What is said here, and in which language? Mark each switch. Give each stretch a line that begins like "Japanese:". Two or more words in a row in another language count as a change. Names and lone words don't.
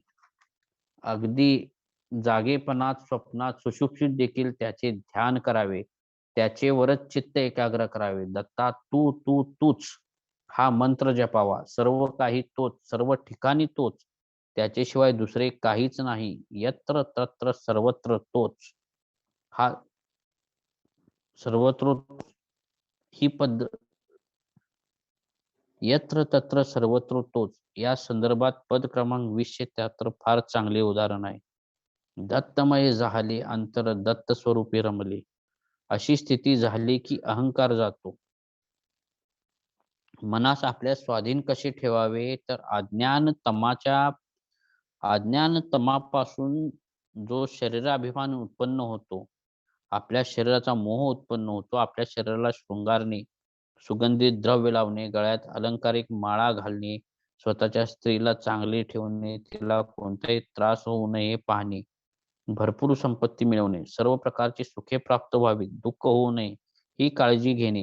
Marathi: अगदी जागेपणात, स्वप्नात, सुषुप्तीत देखील त्याचे ध्यान करावे, त्याचेवरच चित्त एकाग्र करावे. दत्ता तू तू तूच हा मंत्र जपावा. सर्व काही तोच, सर्व ठिकाणी तोच, त्याच्याशिवाय दुसरे काहीच नाही.
Sanskrit: यत्र तत्र सर्वत्र
Marathi: तोच. हा सर्वत्र ही पद्धत,
Sanskrit: यत्र तत्र सर्वत्र
Marathi: तोच, या संदर्भात पद क्रमांक 2073 फार चांगले उदाहरण आहे. दत्तमय झाले अंतर, दत्त स्वरूपी रमले. अशी स्थिती झाली की अहंकार जातो. मनास आपल्या स्वाधीन कसे ठेवावे, तर अज्ञान तमापासून जो शरीराभिमान उत्पन्न होतो, आपल्या शरीराचा मोह उत्पन्न होतो, आपल्या शरीराला शृंगारणे, सुगंधित द्रव्य लावणे, गळ्यात अलंकारिक माळा घालणे, स्वतःच्या स्त्रीला चांगले ठेवणे, तिला कोणताही त्रास होऊ नये पाहणे, भरपूर संपत्ती मिळवणे, सर्व प्रकारची सुखे प्राप्त व्हावी, दुःख होऊ नये ही काळजी घेणे.